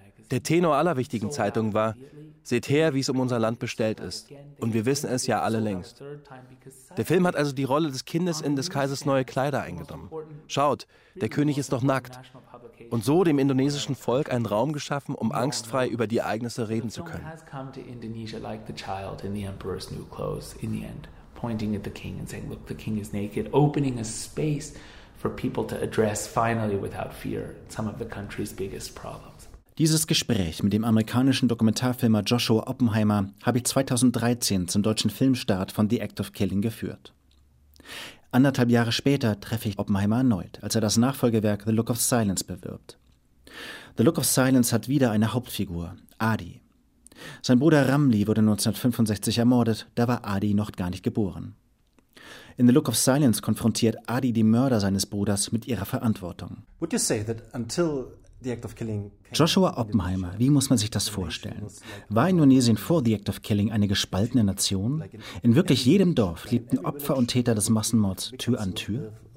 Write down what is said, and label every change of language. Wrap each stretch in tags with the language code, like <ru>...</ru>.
<de>Der Tenor aller wichtigen Zeitungen war, seht her, wie es um unser Land bestellt ist. Und wir wissen es ja alle längst. Der Film hat also die Rolle des Kindes in des Kaisers neue Kleider eingenommen. Schaut, der König ist doch nackt. Und so dem indonesischen Volk einen Raum geschaffen, um angstfrei über die Ereignisse reden zu können. Der Film hat nach Indonesien wie das Kind in den</de> <en>Emperor's New Clothes in the end, pointing at the king and saying, look, the king is naked, opening a space for people to address finally without fear some of the country's biggest problems.</en> <de>Dieses Gespräch mit dem amerikanischen Dokumentarfilmer Joshua Oppenheimer habe ich 2013 zum deutschen Filmstart von The Act of Killing geführt. Anderthalb Jahre später treffe ich Oppenheimer erneut, als er das Nachfolgewerk The Look of Silence bewirbt. The Look of Silence hat wieder eine Hauptfigur, Adi. Sein Bruder Ramli wurde 1965 ermordet, da war Adi noch gar nicht geboren. In The Look of Silence konfrontiert Adi die Mörder seines Bruders mit ihrer Verantwortung.</de> <en>Would you say that until The Act of Killing</en> <de>Joshua Oppenheimer, wie muss man sich das vorstellen? War Indonesien vor The Act of Killing eine gespaltene Nation? In wirklich jedem Dorf lebten Opfer und Täter des Massenmords Tür an Tür?</de>